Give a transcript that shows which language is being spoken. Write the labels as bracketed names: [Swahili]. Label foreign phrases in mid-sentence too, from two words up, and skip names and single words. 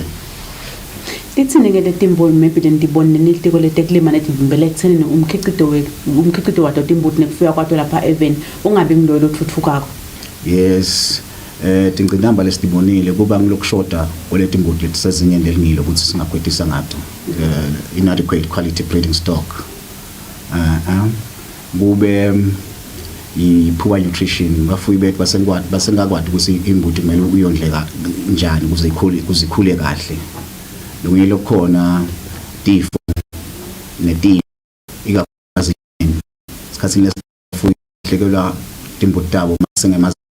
[Swati] Titsini ke letimboni maybe ndibone nilitiko leteklima netivimbele ekuthenini umkhicito wato timbuti nekufika kwato lapha even ungabi ngilolo othuthukako. Yes tingcinamba lesibonile kuba ngilokushoda oletimbuti letisezingeni lelingilo ukuthi singakhwetisa ngato [English] inadequate quality breeding stock [Swati] kube i- [English] poor nutrition [Swati] bafuyi bethu basengakwadi ukuthi imbuti kumele uyondleka njani ukuze ikhule kahle lokunye lokukhona tifo netiyo ikakhulukazi isikhathini lesifuyi hlekelwa timbuti tabo masengemazi